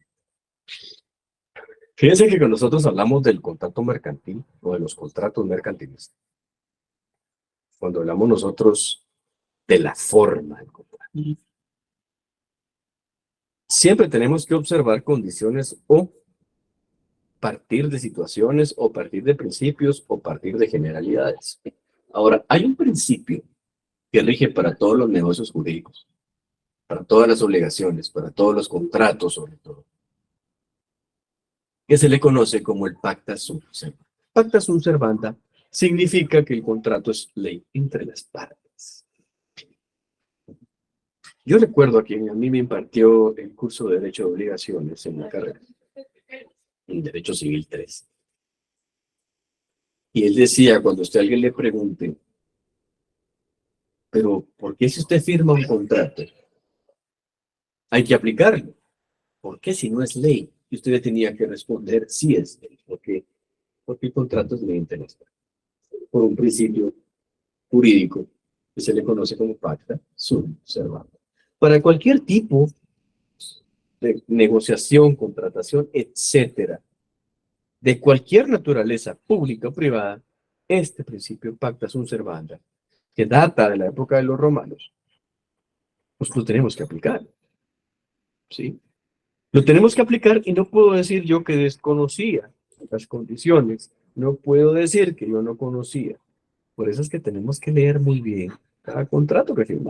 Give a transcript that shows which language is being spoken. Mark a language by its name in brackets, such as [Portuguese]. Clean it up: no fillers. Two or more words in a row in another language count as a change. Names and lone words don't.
[Spanish] Fíjense que cuando nosotros hablamos del contrato mercantil o de los contratos mercantiles, cuando hablamos nosotros de la forma del contrato, siempre tenemos que observar condiciones o partir de situaciones o partir de principios o partir de generalidades. Ahora, hay un principio que rige para todos los negocios jurídicos, para todas las obligaciones, para todos los contratos sobre todo, que se le conoce como el [Latin] pacta sunt servanda. Pacta sunt servanda [Spanish] significa que el contrato es ley entre las partes. Yo recuerdo a quien a mí me impartió el curso de Derecho de Obligaciones en la carrera, en Derecho Civil 3. Y él decía, cuando usted a alguien le pregunte, pero ¿por qué si usted firma un contrato hay que aplicarlo? ¿Por qué si no es ley? Y usted le tenía que responder, sí es ley. ¿Por qué? Porque el contrato es ley internacional. Por un principio jurídico que se le conoce como [Latin] pacta sunt servanda. [Spanish] Para cualquier tipo de negociación, contratación, etcétera, de cualquier naturaleza, pública o privada, este principio [Latin] pacta sunt servanda, [Spanish] que data de la época de los romanos, pues lo tenemos que aplicar, ¿sí? Lo tenemos que aplicar y no puedo decir yo que desconocía las condiciones, no puedo decir que yo no conocía. Por eso es que tenemos que leer muy bien cada contrato que firmamos.